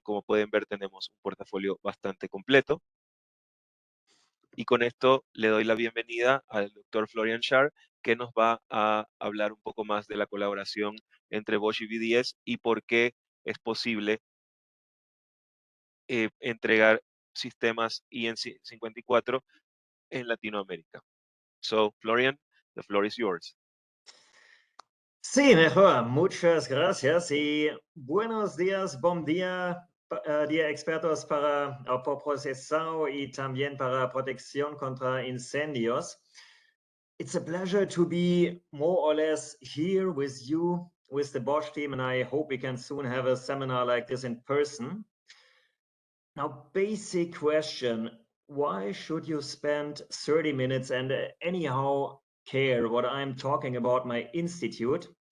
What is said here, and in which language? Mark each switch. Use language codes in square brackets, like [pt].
[es] Como pueden ver, tenemos un portafolio bastante completo. Y con esto le doy la bienvenida al doctor Florian Schaar, que nos va a hablar un poco más de la colaboración entre Bosch y BDS y por qué es posible entregar sistemas IN54 en Latinoamérica. [en] So, Florian, the floor is yours. [es] Sí, mejor. Muchas gracias y buenos días, buen día, día expertos para procesado y también para protección contra incendios. [en] It's a pleasure to be more or less here with you with the Bosch team, and I hope we can soon have a seminar like this in person. Now, basic question, why should you spend 30 minutes and anyhow care what I'm talking about my institute?